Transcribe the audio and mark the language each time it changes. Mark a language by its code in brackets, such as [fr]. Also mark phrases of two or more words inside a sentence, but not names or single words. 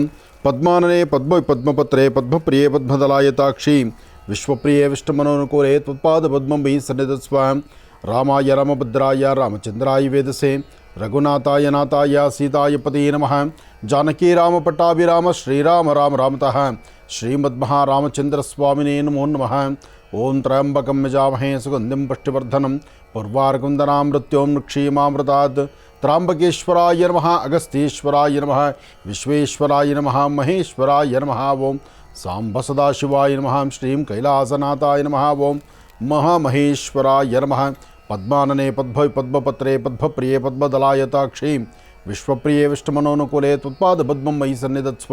[sa] ಪದ್ಮಾನನೆ ಪದ್ಮಪತ್ರೇ ಪದ್ಮಪ್ರಿಯೇ ಪದ್ಮದಲಾಯತಾಕ್ಷಿ ವಿಶ್ವಪ್ರಿಯೇ ವಿಷ್ಣುಮನೋನುಕೂಲೆ ತ್ವತ್ಪಾದ ಪದ್ಮಂ ವೈ ಸನ್ನಿಧತ್ಸ್ವ. ರಾಮಾಯ ರಾಮಭದ್ರಾಯ ರಾಮಚಂದ್ರಾಯ ವೇದಸೆ ರಘುನಾಥಾಯ ನಾಥಾಯ ಸೀತಾಯ ಪತಿಯೇ ನಮಃ. ಜಾನಕಿ ರಾಮ ಪಟ್ಟಾಭಿರಾಮ ಶ್ರೀರಾಮ ರಾಮ ರಾಮತಃ ಶ್ರೀಮದ್ಮಹಾರಾಮಚಂದ್ರ ಸ್ವಾಮಿನೇ ನಮೋ ನಮಃ. ಓಂ ತ್ರಯಂಬಕಂ ಯಜಾಮಹೇ ಸುಗಂಧಿಂ ಪುಷ್ಟಿವರ್ಧನಂ ಪೂರ್ವಾರ್ಗುಂದನಾಂ ಮೃತ್ಯೋಂ ಕ್ಷೀಮಾಮೃತಾತ್. ತ್ರಾಂಬಕೇಶ್ವರಾಯ ನಮಃ, ಅಗಸ್ತೀಶ್ವರಾಯ ನಮಃ, ವಿಶ್ವೇಶ್ವರಾಯ ನಮಃ, ಮಹೇಶ್ವರಾಯ ನಮಃ. ಓಂ ಸಾಂಬ ಸದಾಶಿವಾಯ ನಮಃ. ಶ್ರೀಂ ಕೈಲಾಸನಾಥಾಯ ನಮಃ. ಓಂ ಮಹಾಮಹೇಶ್ವರಾಯ ನಮಃ. ಪದ್ಮಾನನೆ ಪದ್ಮಪತ್ರೇ ಪದ್ಮಪ್ರಿಯೇ ಪದ್ಮದಲಾಯತಾಕ್ಷಿ ವಿಶ್ವಪ್ರಿಯೇ ವಿಷ್ಣುಮನೋನುಕೂಲೆ ತ್ವತ್ಪಾದ ಪದ್ಮಂ ಮಯಿ ಸನ್ನಿಧತ್ಸ್ವ.